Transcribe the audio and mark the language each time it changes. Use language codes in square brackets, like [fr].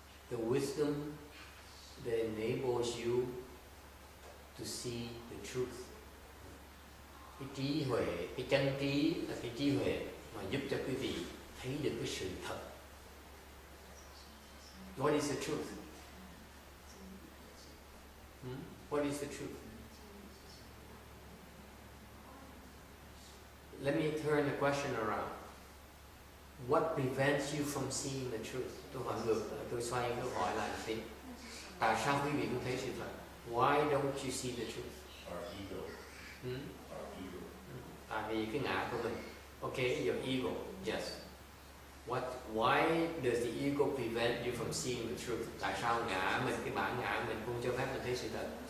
[en] The wisdom that enables you to see the truth. [vi] Cái trí huệ, cái chân trí là cái trí huệ mà giúp cho quý vị thấy được cái sự thật. [en] What is the truth? What is the truth? Let me turn the question around. What prevents you from seeing the truth? [vi] Tôi hỏi ngược, tôi xoay câu hỏi lại một tí. Tại sao quý vị không thấy sự thật? [en] Why don't you see the truth? Our ego. Our ego. [vi] Tại vì cái ngã của mình. [en] Okay, your ego. Yes. Why does the ego prevent you from seeing the truth? [vi] Tại sao ngã mình, cái bản ngã mình không cho phép mình thấy sự thật?